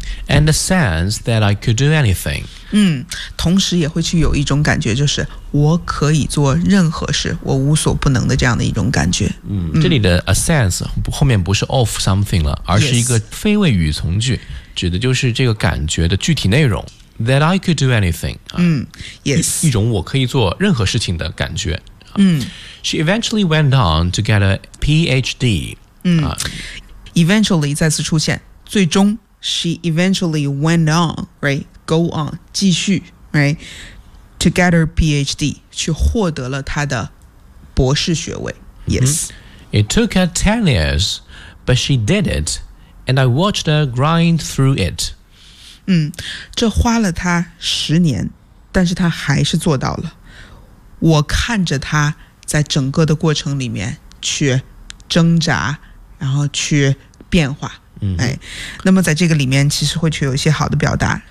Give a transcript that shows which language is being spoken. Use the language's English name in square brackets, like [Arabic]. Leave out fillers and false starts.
[English] And a sense that I could do anything。 [Chinese] 同时也会去有一种感觉，就是我可以做任何事，我无所不能的这样的一种感觉。这里的 [English] a sense [Chinese] 后面不是 [English] of something [Chinese] 了，而是一个非谓语从句，指的就是这个感觉的具体内容。 [English] That I could do anything。 Yes。 [Chinese] 一种我可以做任何事情的感觉。 [English] She eventually went on to get a PhD. Eventually [Chinese] 再次出现，最终 [English] she eventually went on, right? Go on, [Chinese] 继续 [English] right? To get her PhD, [Chinese] 去获得了她的博士学位。 [English] It took her 10 years, but she did it, and I watched her grind through it. [Chinese] 这花了她十年，但是她还是做到了。我看着他在整个的过程里面去挣扎，然后去变化。那么在这个里面其实会去有一些好的表达。